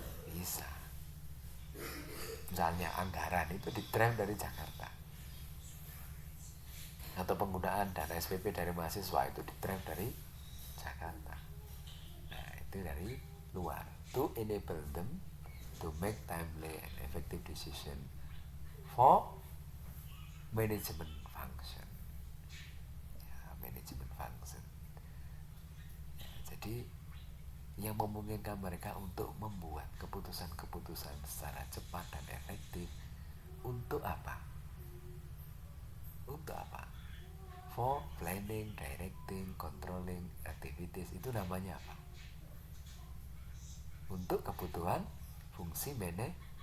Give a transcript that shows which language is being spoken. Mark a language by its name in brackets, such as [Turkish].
[Indonesian] bisa. Misalnya anggaran itu di-drive dari Jakarta, atau penggunaan dana SPP dari mahasiswa itu di-drive dari Jakarta. Nah, itu dari luar. [English] To enable them to make timely and effective decision for management function. [Indonesian] Ya, management function. Ya, jadi yang memungkinkan mereka untuk membuat keputusan-keputusan secara cepat dan efektif. Untuk apa? Untuk apa? [English] For planning, directing, controlling activities. [Indonesian] Itu namanya apa? Untuk kebutuhan fungsi manajemen.